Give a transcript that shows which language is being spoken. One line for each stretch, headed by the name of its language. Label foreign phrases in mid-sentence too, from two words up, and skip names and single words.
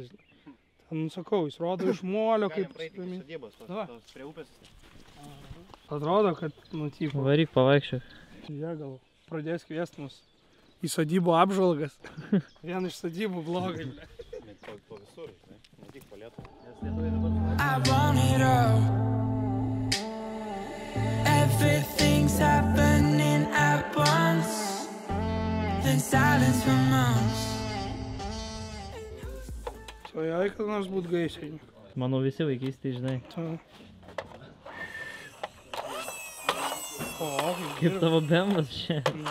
Lithuanian: Ten, nu, sakau, jis rodo iš molio kaip... Galim praeiti iki sodybos, tos prie upės. Atrodo, kad, nu, tipo... Varyk pavaikščiok. Jie gal pradės kviesti mus į sodybų apžvalgas. Vien iš sodybų blogai. Po visur, ne tik po Lietuvą.
English: I want it all. Everything's happening at once. Then silence for months.
Lithuanian: Svajai, kad nors būt gaisriniu. Manau, visi vaikystėje, žinai. O, kaip tavo bemas čia.